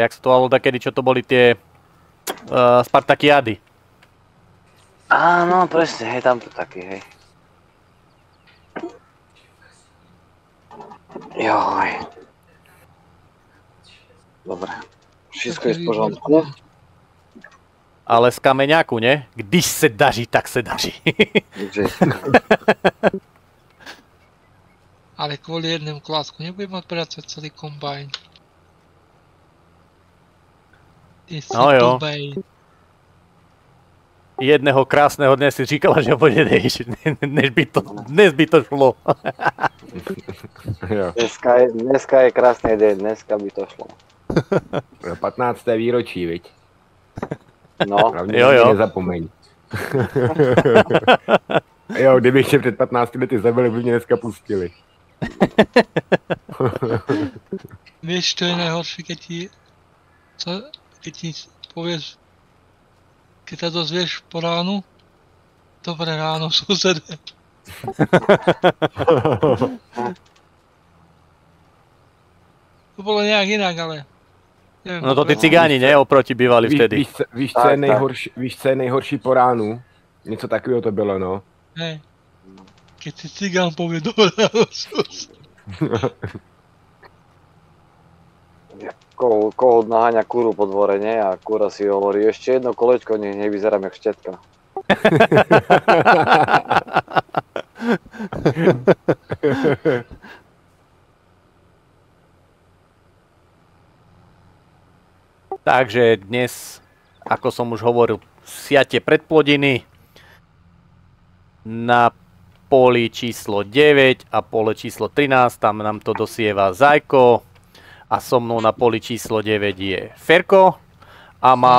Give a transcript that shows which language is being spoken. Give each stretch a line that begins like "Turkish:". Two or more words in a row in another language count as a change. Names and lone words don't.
Slovak: Jak sa to volalo takedy, čo to boli tie Spartakiády. Áno, presne, hej, tam to taký, hej. Joj. Dobre. Všetko je v pořádku. Ale z kameňáku, ne?
Czech: Když se daří, tak se daří.
Slovak: Ale kvôli jednému klásku nebudem mať práca celý kombajn.
Czech: No jo.
Slovak: Jedného krásneho dne si říkala, že budeš, dnes by to šlo. Dneska je krásny deň, dneska by to šlo.
Czech: 15. výročí, viď? No, jo. Nezapomeň. Jo, kdyby ještě před 15 lety zabili, by mě dneska pustili.
Slovak: Vieš, čo je najhoršie, keď ti povieš, keď sa dozvieš po ránu? Dobré ráno, susede. To bolo nejak inak, ale... No to ty cigáni, ne? Oproti bývali vtedy.
Czech: Víš, co je nejhorší po ránu? Něco takového to bylo, no.
Slovak: Hej. Keď si cigán povie, dobré ráno, susede. Kohút naháňa kúru po dvore, ne? A kúra si hovorí, ešte jedno kolečko, nech nevyzerám jak štetka. Takže dnes, ako som už hovoril, siate predplodiny na poli číslo 9 a pole číslo 13, tam nám to dosieva Zajko a so mnou na poli číslo 9 je Ferko a